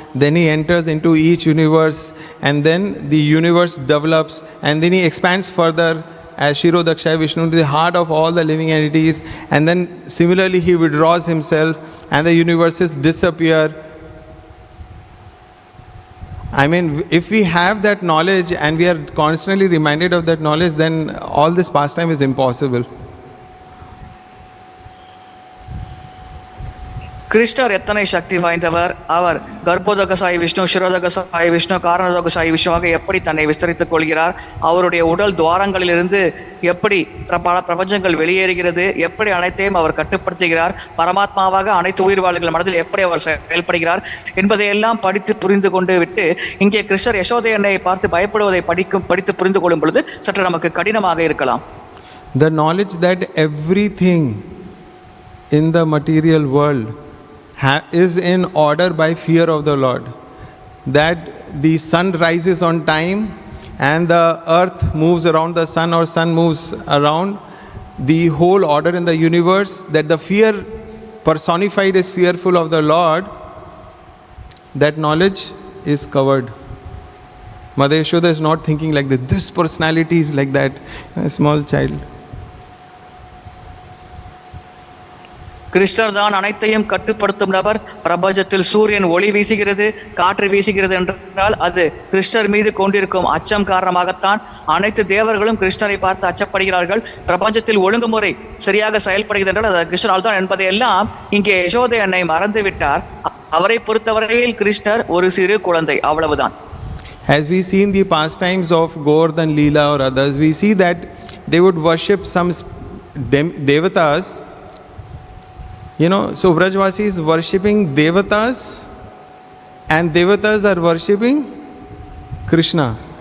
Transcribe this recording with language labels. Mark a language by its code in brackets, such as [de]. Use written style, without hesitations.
[en] Then he enters into each universe, and then the universe develops, and then he expands further as Shirodakshaya Vishnu to the heart of all the living entities, and then similarly he withdraws himself and the universes disappear. If we have that knowledge and we are constantly reminded of that knowledge, then all this pastime is impossible. [ta] கிருஷ்ணர் எத்தனை சக்தி வாய்ந்தவர், அவர் கர்ப்போதக சாயி விஷ்ணு, சிரோதக சாயி விஷ்ணு, காரணோதக சாயி விஷ்ணுவாக எப்படி தன்னை விஸ்தரித்துக் கொள்கிறார், அவருடைய உடல் துவாரங்களிலிருந்து எப்படி பல பிரபஞ்சங்கள் வெளியேறுகிறது, எப்படி அனைத்தையும் அவர் கட்டுப்படுத்துகிறார், பரமாத்மாவாக அனைத்து உயிர் வாழ்கள் மனதில் எப்படி அவர் செயல்படுகிறார் என்பதையெல்லாம் படித்து புரிந்து கொண்டு விட்டு இங்கே கிருஷ்ணர் யசோதை அன்னையை பார்த்து பயப்படுவதை படித்து புரிந்து கொள்ளும் பொழுது சற்று நமக்கு கடினமாக இருக்கலாம். [en] The knowledge that everything in the material world is in order by fear of the Lord, that the sun rises on time and the earth moves around the sun or sun moves around, the whole order in the universe, that the fear personified is fearful of the Lord, that knowledge is covered. Mother Yashoda is not thinking like this personality is like that, a small child. [ta] கிருஷ்ணர் தான் அனைத்தையும் கட்டுப்படுத்தும் நபர். பிரபஞ்சத்தில் சூரியன் ஒளி வீசுகிறது, காற்று வீசுகிறது என்றால் அது கிருஷ்ணர் மீது கொண்டிருக்கும் அச்சம் காரணமாகத்தான். அனைத்து தேவர்களும் கிருஷ்ணரை பார்த்து அச்சப்படுகிறார்கள். பிரபஞ்சத்தில் ஒழுங்குமுறை சரியாக செயல்படுகிறது என்றால் அது கிருஷ்ணரால் தான் என்பதையெல்லாம் இங்கே யசோதை அன்னை மறந்து விட்டார். அவரை பொறுத்தவரையில் கிருஷ்ணர் ஒரு சிறு குழந்தை, அவ்வளவுதான். [en] As we see in the pastimes of Gord and Leela or others, we see that they would worship some devatas. So Vrajavasi is worshipping devatas and devatas are worshipping Kṛṣṇa.